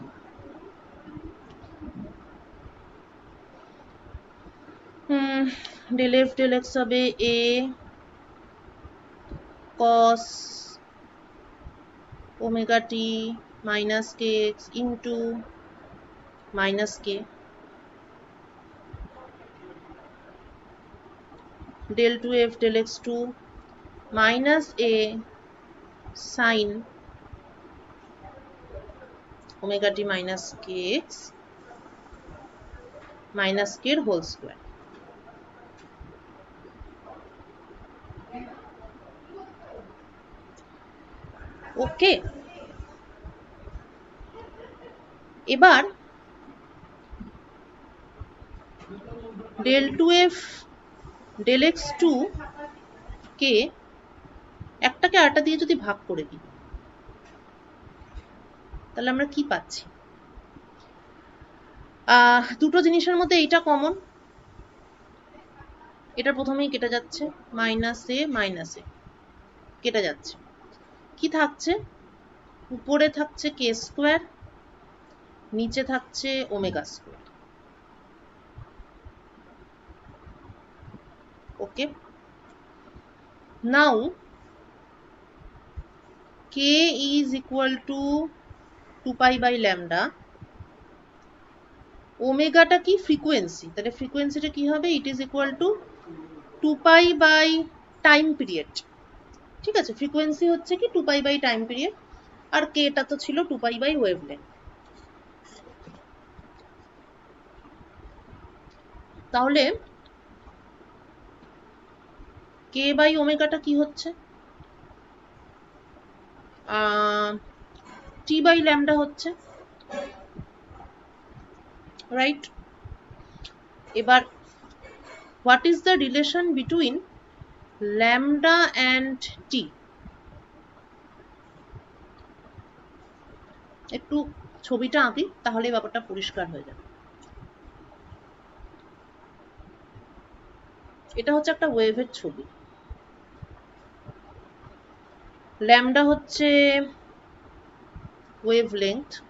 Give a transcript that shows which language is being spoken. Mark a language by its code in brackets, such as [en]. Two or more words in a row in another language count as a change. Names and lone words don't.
[en] del f del x হবে A cos omega t minus kx into minus k del 2f del x2 minus a sin omega t minus kx minus k এর whole square. [bn] ওকে, এবার [en] del 2f del x2 [bn] কে একটাকে আটা দিয়ে যদি ভাগ করে দিই তাহলে আমরা কি পাচ্ছি? দুটো জিনিসের মধ্যে এইটা কমন, এটা প্রথমেই কেটে যাচ্ছে, মাইনাস এ কেটে যাচ্ছে। কি থাকছে? উপরে থাকছে [en] k square, [bn] নিচে থাকছে [en] omega square. okay, now k is equal to 2 pi by lambda, [bn] ওমেগাটা কি? ফ্রিকোয়েন্সি, তাহলে ফ্রিকোয়েন্সিটা কি হবে? [en] it is equal to 2 pi by time period. [bn] ঠিক আছে, ফ্রিকোয়েন্সি হচ্ছে কি [en] 2 pi by time period, [bn] আর k টা তো ছিল [en] 2 pi by wavelength. [bn] তাহলে k by ওমেগাটা কি হচ্ছে? [en] t by lambda হচ্ছে, রাইট? এবার what is the relation between lambda and t? [bn] একটু ছবিটা আঁকি, তাহলে ব্যাপারটা পরিষ্কার হয়ে যাবে। এটা হচ্ছে একটা ওয়েভের ছবি। ল্যামডা হচ্ছে ওয়েভলেংথ।